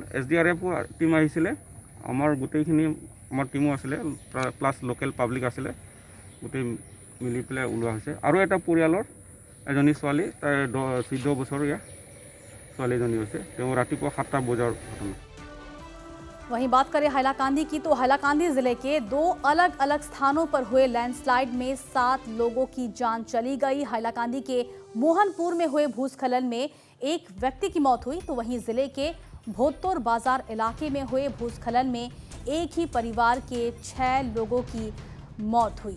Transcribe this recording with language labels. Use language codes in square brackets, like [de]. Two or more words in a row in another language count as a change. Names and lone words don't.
[as] SDRF টিম আহিছিলে, আমাৰ গোটেইখিনি আমাৰ টিমো আছিলে, [en] plus local public [as] আছিলে, গোটেই মিলি পেলাই ওলোৱা হৈছে। আৰু এটা পৰিয়ালৰ এজনী ছোৱালী, তাই 14 বছৰীয়া ছোৱালী এজনী হৈছে। তেওঁ ৰাতিপুৱা 7টা বজাৰ ঘটনা। [hi] वहीं बात करें हैलाकांदी की, तो हैलाकांदी जिले के 2 अलग अलग स्थानों पर हुए लैंडस्लाइड में 7 लोगों की जान चली गई। हैलाकांदी के मोहनपुर में हुए भूस्खलन में एक व्यक्ति की मौत हुई, तो वहीं जिले के भोतौर बाजार इलाके में हुए भूस्खलन में एक ही परिवार के 6 लोगों की मौत हुई।